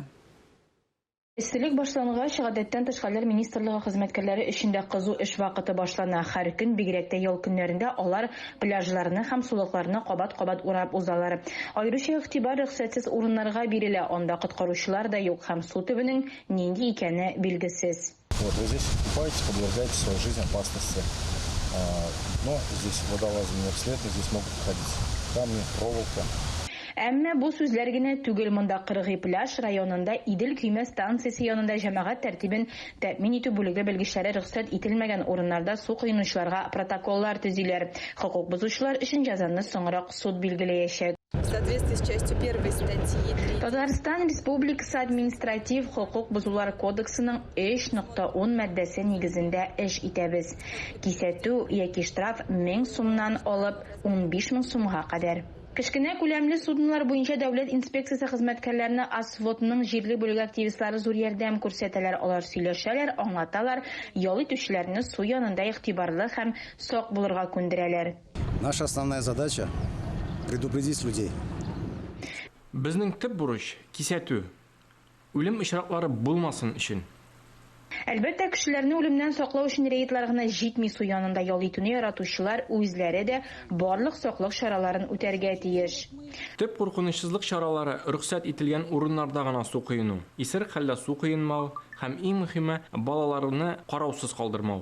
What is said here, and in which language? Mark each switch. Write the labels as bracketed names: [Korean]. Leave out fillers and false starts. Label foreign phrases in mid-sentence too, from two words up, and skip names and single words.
[Tatar] Истелек башлангач, гадәттән тыш хәлләр министрлыгы хезмәткәрләре эшендә кызу эш вакыты башлана. Һәр көн бигрәк тә ял көннәрендә алар пляжларны һәм сулыкларны кабат-кабат урап узалар. Аеруча игътибар рөхсәтсез урыннарга бирелә. Анда коткаручылар да юк һәм су төбенең нинди икәне билгесез. [Russian] Вот вы здесь купаетесь, подвергаете свою жизнь опасности. Но здесь водолазы не обследованы, здесь могут находиться камни, проволока. [Tatar] Әмма бу сүзләр генә түгел. Монда Кыргый пляж районында Идел көймә станциясе янында җәмәгать тәртибен тәэмин итү бүлеге белгечләре рөхсәт ителмәгән урыннарда су кыйнучыларга протоколлар төзиләр. Хокук бузучылар өчен җәзаны соңрак суд билгеләячәк. [Russian] В соответствии с частью 1 статьи 3. [Tatar] Татарстан Республикасы административ хокук бузулар кодексының 3.10 маддәсе нигезендә эш итәбез. Кисәтү яки штраф 1000 сумнан алып 15000 сумга кадәр. Кечкенә күләмле суднолар буенча дәүләт инспекциясе хезмәткәрләренә АСФОТның җирле бүлеге активистлары зур ярдәм күрсәтәләр. Алар сөйләшәләр, аңлаталар, ял итүчеләрне су янында игътибарлы һәм сак булырга күндерәләр. [Russian] Наша основная задача – предупредить людей. [Tatar] Безнең төп бурыч – кисәтү. Үлем очраклары булмасын өчен. Әлбәттә, кешеләрне үлемнән саклау өчен рейдлар гына җитми, су янында ял итүне яратучылар үзләре дә барлык саклык чараларын үтәргә тиеш. Төп куркынычсызлык чаралары рөхсәт ителгән урыннарда гына су кыену, исерек хәлдә су кыенмау һәм иң мөһиме балаларны караусыз калдырмау.